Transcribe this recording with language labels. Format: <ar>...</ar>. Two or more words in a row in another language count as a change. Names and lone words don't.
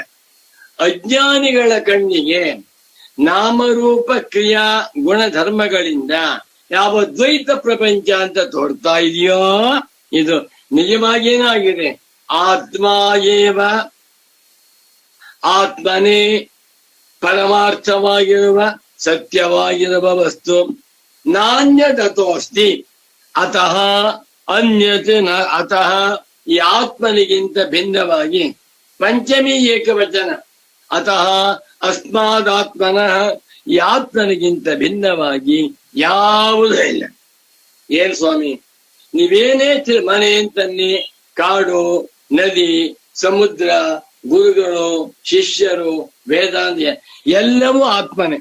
<kn>ಅಜ್ಞಾನಿಗಳ ಕಣ್ಣಿಗೆ ನಾಮರೂಪ ಕ್ರಿಯಾ ಗುಣಧರ್ಮಗಳಿಂದ ಯಾವ ದ್ವೈತ ಪ್ರಪಂಚ ಅಂತ ತೋರ್ತಾ ಇದೆಯೋ, ಇದು ನಿಜವಾಗೇನಾಗಿದೆ?</kn> <sa>ಆತ್ಮ ಏವ,</sa> <kn>ಆತ್ಮನೇ ಪರಮಾರ್ಥವಾಗಿರುವ ಸತ್ಯವಾಗಿರುವ ವಸ್ತು.</kn> <sa>ನಾಣ್ಯದತೋಸ್ತಿ ಅತಃ ಅನ್ಯತ್ ನ ಅತಃ.</sa> <kn>ಈ ಆತ್ಮನಿಗಿಂತ ಭಿನ್ನವಾಗಿ ಪಂಚಮಿ ಏಕವಚನ.</kn> <sa>ಅತಃ ಅಸ್ಮಾದಾತ್ಮನಃ.</sa> <kn>ಈ ಆತ್ಮನಿಗಿಂತ ಭಿನ್ನವಾಗಿ ಯಾವುದೂ ಇಲ್ಲ. ಏನ್ ಸ್ವಾಮಿ, ನೀವೇನೇ ಮನೆ ಅಂತನ್ನಿ, ಕಾಡು, ನದಿ, ಸಮುದ್ರ, ಗುರುಗಳು, ಶಿಷ್ಯರು, ವೇದಾಂತ ಎಲ್ಲವೂ ಆತ್ಮನೇ.</kn>